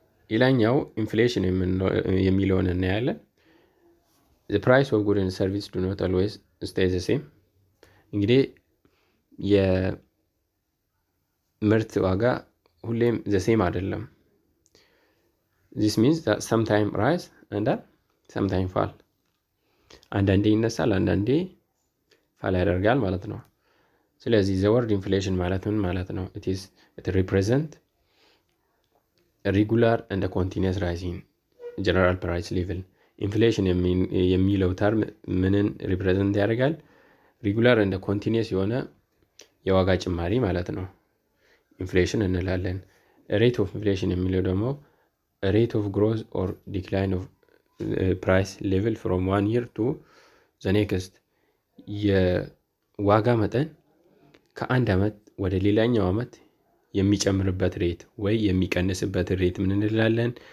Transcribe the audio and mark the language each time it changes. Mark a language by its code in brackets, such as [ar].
[am] ሌላኛው ኢንፍሌሽን የሚለውን እናያለን። [en] the price of goods and service do not always stay the same። [am] እንግዲህ የምርት ዋጋ ሁሌም [en] the same [am] አይደለም። [en] this means that sometime rise and sometime fall። [am] አንዳንዴ ይነሳል፣ አንዳንዴ ፋል ያደርጋል ማለት ነው። [en] ስለዚህ the word inflation [am] ማለት ምን ማለት ነው? [en] it represent regular and continuous rising [am] ጀነራል ፕራይስ ሌቭል። ኢንፍሌሽን የሚለው ተርም ምንን ሪፕሬዘንት ያደርጋል? ሪጉላር እንደ ኮንቲኒየስ የሆነ የዋጋ ጭማሪ ማለት ነው ኢንፍሌሽን እንላለን። ሬት ኦፍ ኢንፍሌሽን የሚለው ደግሞ [en] ሬት ኦፍ ግሮዝ ኦር ዲክላይን ኦፍ ፕራይስ ሌቭል ፍሮም ዋን ይር ቱ ዘ ኔክስት። [am] የዋጋ መጠን ከአንድ ዓመት ወደ ሌላኛው ዓመት የሚጨምርበት ሬት ወይ የሚቀንስበት ሬት ምን እንላለን?